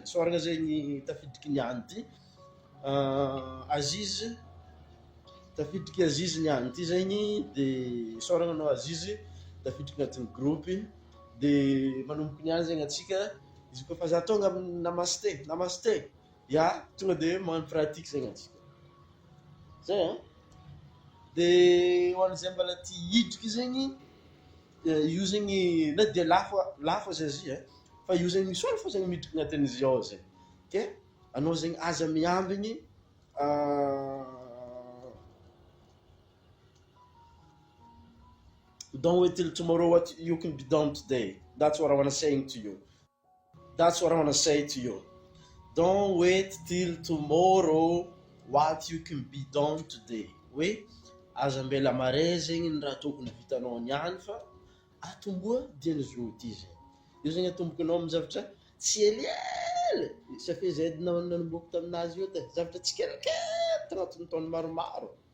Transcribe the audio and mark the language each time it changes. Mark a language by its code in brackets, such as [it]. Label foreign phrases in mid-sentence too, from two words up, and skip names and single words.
[mg] Sôragna zegny tafidriky niany ty Azizy, tafidriky Azizy niany ty zegny, de sôragna anao Azizy tafidriky agnatin'ny groupe, de manomboky niany zegny atsika, izy koa fa za tonga amin'ny namaste, ya tonga de magnano pratique zegny atsika zay. De ho an'izay mbala ty hidriky zegny, io zegny na dia lafo aza izy fa io zegny misy olo fo zegny midriky agnatin'izy ao zegny. [en] Okay, [mg] anao zegny aza miambigny [en] don't wait till tomorrow what you can be done today. That's what I want to say to you. That's what I want to say to you. Don't wait till tomorrow what you can be done today. [mg] Hoe aza mbela mare zegny ny raha tokony vitanao niany fa atomboa dian'izy ty zegny. Io zegny atomboky anao amin'ny zavatra tsy eliely safe zay nanomboky taminazy io te zavatra tsy kelikely tagnatin'ny taona maromaro.